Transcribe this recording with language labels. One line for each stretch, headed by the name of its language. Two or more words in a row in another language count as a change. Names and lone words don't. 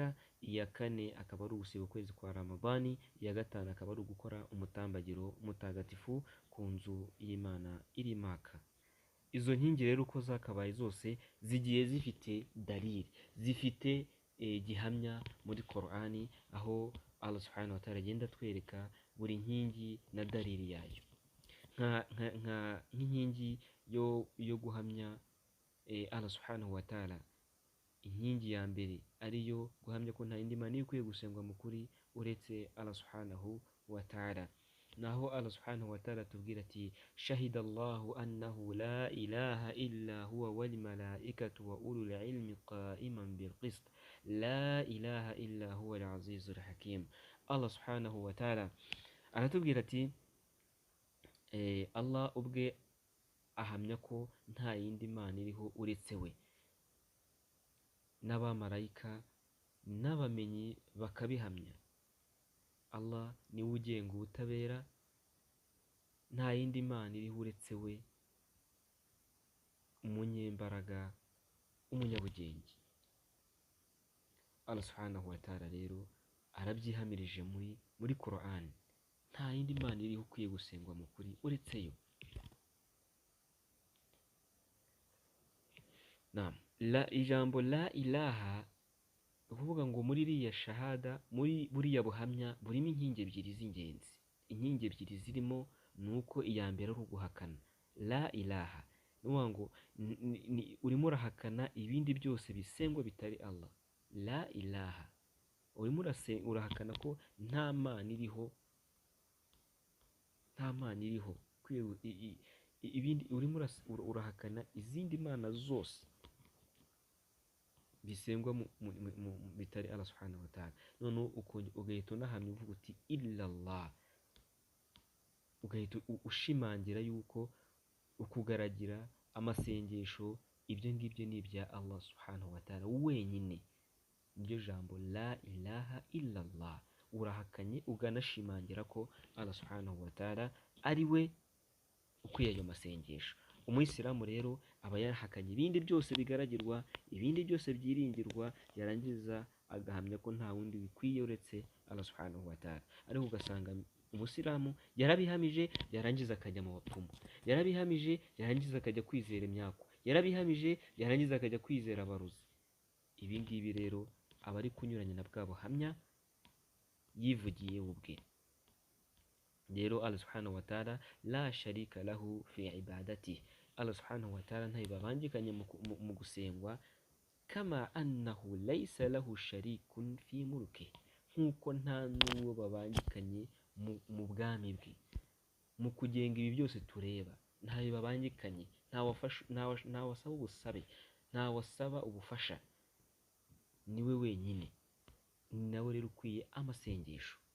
Kinyarwanda: Iya kane akaba ari ugusiba ukwezi kwa Ramadani. Iya gatanu akaba ari ugukora umutambagiro mutagatifu ku nzu y'Imana iri Maka. Izo nkingi rero uko zakabaye zose zigiye zifite dalili, zifite gihamya muri Qur'ani, aho
Arabic: الله سبحانه وتعالى
Kinyarwanda: agenda atwereka buri nkingi na dalili yayo. Nk'inkingi yo guhamya
Arabic: الله سبحانه وتعالى,
Kinyarwanda: inkingi ya mbere ariyo guhamya ko nta yindi mana ikwiye gusengwa mu kuri uretse
Arabic: الله سبحانه وتعالى.
Kinyarwanda: naho
Arabic: الله سبحانه وتعالى
Kinyarwanda: atubwira ati
Arabic: شهد الله أنه لا إله إلا هو والملائكة وأولو العلم قائما بالقسط لا إله إلا هو العزيز الحكيم. الله سبحانه وتعالى
Kinyarwanda: aratubwira ati Allah ubwe ahamya ko nta yindi mana iriho uretse we, n'abamarayika n'abamenyi bakabihamya. Allah niwe ugenga ubutabera, nta yindi mana iriho uretse we, umunyembaraga, umunyabugenge.
Arabic: الله سبحانه وتعالى
Kinyarwanda: rero arabyihamirije muri Qur'an, nta yindi mana iriho ukwiye gusengwa mu kuri uretse yo. Ijambo
Arabic: لا إله
Kinyarwanda: ukuvuga ngo muri iriya shahada, muri buriya buhamya burimo inkingi ebyiri z'ingenzi. Inkingi ebyiri zirimo ni uko iya mbere ari uguhakana
Arabic: لا إله,
Kinyarwanda: ni ukuvuga ngo urimo urahakana ibindi byose bisengwa bitari Allah.
Arabic: لا إله
Kinyarwanda: urimo urahakana ko nta mana iriho, ibindi urimo urahakana izindi mana zose bisengwa bitari
Arabic: الله سبحانه وتعالى.
Kinyarwanda: Noneho ugahita unahamya uvuga uti illallah, ugahita ushimangira yuko ukugaragira amasengesho ibyo ngibyo ni ibya
Arabic: الله سبحانه وتعالى
Kinyarwanda: wenyine. Niryo jambo
Arabic: لا إله إلا الله,
Kinyarwanda: urahakanye uganashimangira ko
Arabic: الله سبحانه وتعالى
Kinyarwanda: ari we ukwiye ayo masengesho. Umuyisilamu rero aba yarahakanye ibindi byose bigaragirwa, ibindi byose byiringirwa, yarangiza agahamya ko nta wundi bikwiye uretse
Arabic: الله سبحانه وتعالى.
Kinyarwanda: Ariko ugasanga umusilamu yarabihamije yarangiza akajya mu bapfumu, yarabihamije yarangiza akajya kwizera imyaku, yarabihamije yarangiza akajya kwizera abaruzi. Ibi ngibi rero aba ari kunyuranya na bwa buhamya yivugiye ubwe. Rero
Arabic: الله سبحانه وتعالى لا شريك له في العبادة, الله سبحانه وتعالى
Kinyarwanda: ntayo babangikanye mu gusengwa.
Arabic: كما أنه ليس له شريك في الملك,
Kinyarwanda: nkuko nta n'uwo babangikanye mu bwami bwe, mu kugenga ibi byose tureba ntayo babangikanye, nta wasaba ubusabe, nta wasaba ubufasha, niwe wenyine, ni nawe rero ukwiye amasengesho.